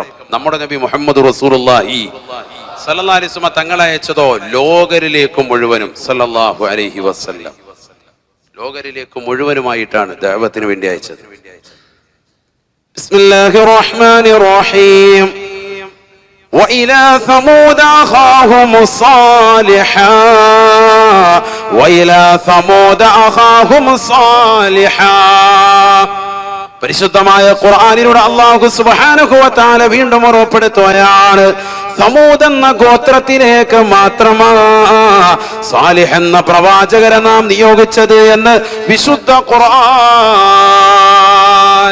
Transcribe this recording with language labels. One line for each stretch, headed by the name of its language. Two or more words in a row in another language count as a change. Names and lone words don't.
Malayalam: നമ്മുടെ നബി മുഹമ്മദ്
Arabic: رسول الله صلى الله عليه وسلم
Malayalam: തങ്ങളെ അയച്ചതോ ലോകരിലേക്ക് മുഴുവനും
Arabic: صلى الله عليه وسلم
Malayalam: ലോകരിലേക്ക് മുഴുവനുമായിട്ടാണ് ദഅവത്തിന് വേണ്ടി അയച്ചത്.
Arabic: بسم الله الرحمن الرحيم. وإلى ثمود أخاهم صالحا وإلى ثمود أخاهم صالحا.
Malayalam: പരിശുദ്ധമായ ഖുർആനിലൂടെ
Arabic: الله سبحانه وتعالى
Malayalam: വീണ്ടും ഉറപ്പെടുത്തുകയാണ്, സമൂദ് എന്ന ഗോത്രത്തിലേക്ക് മാത്രമാണ് സാലിഹ് എന്ന പ്രവാചകരെ നാം നിയോഗിച്ചത് എന്ന് വിശുദ്ധ ഖുർആൻ.